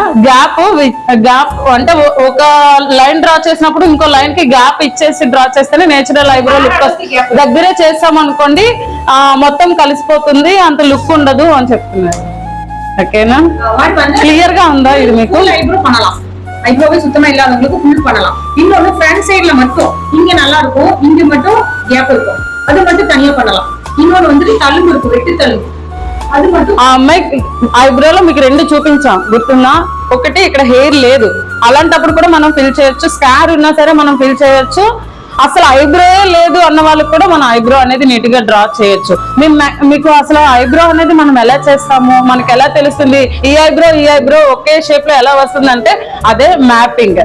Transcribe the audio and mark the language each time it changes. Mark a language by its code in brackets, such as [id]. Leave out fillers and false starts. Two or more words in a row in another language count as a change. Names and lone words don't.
[te] గ్యాప్ అంటే ఒక [en] line draw [te] చేసినప్పుడు ఇంకో లైన్ కి గ్యాప్ ఇచ్చేసి డ్రా చేస్తేనే [en] natural eyebrow look [te] వస్తుంది. దగ్గరే చేస్తాం అనుకోండి మొత్తం కలిసిపోతుంది, అంత లుక్ ఉండదు అని చెప్తున్నారు. ఓకేనా? క్లియర్ గా ఉందా ఇది మీకు? [ta] ஐப்ரோவே சுத்தமா இல்லாதவங்களுக்கு ஃபுல் பண்ணலாம். இன்னொன்னு ஃப்ரண்ட் சைடுல மட்டும் இங்க நல்லா இருக்கும், இங்க மட்டும் கேப் இருக்கும், அது மட்டும் தனியா பண்ணலாம். இன்னொன்னு வந்து தழும்பு இருக்கு, வெட்டு தழும்பு, అది மட்டும். [te] ఆ అమ్మాయి ఐబ్రోలో మీకు 2 చూపించాం గుర్తుందా? ఒకటి ఇక్కడ హెయిర్ లేదు, అలాంటప్పుడు కూడా మనం ఫిల్ చేయొచ్చు. స్కార్ ఉన్నా సరే మనం ఫిల్ చేయొచ్చు. అసలు ఐబ్రో లేదు అన్న వాళ్ళకి కూడా మనం ఐబ్రో అనేది నీట్ గా డ్రా చేయొచ్చు. మీకు అసలు ఐబ్రో అనేది మనం ఎలా చేస్తాము, మనకి ఎలా తెలుస్తుంది ఈ ఐబ్రో ఒకే షేప్ లో ఎలా వస్తుంది అంటే అదే మ్యాపింగ్.